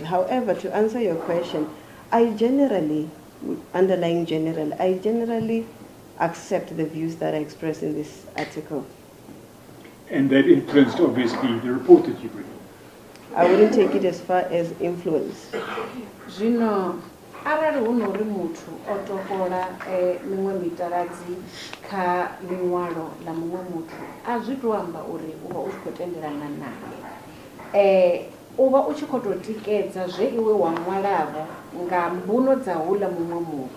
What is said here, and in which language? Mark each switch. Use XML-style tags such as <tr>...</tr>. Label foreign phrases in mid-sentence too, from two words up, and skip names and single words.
<en>However, to answer your question, I generally accept the views that are expressed in this article. And that influenced, obviously, the report that you've written. I wouldn't take it as far as influence.</en> <ve>Zwino arali hu nori muthu o topola miṅwe mitaladzi kha liṅwalo la muṅwe muthu, a zwi tou amba uri u vha u tshi khou tendelana naye. U vha u tshi khou tou tikedza zwe iwe wa ṅwalavho nga mbuno dza houḽa muṅwe muthu.</ve>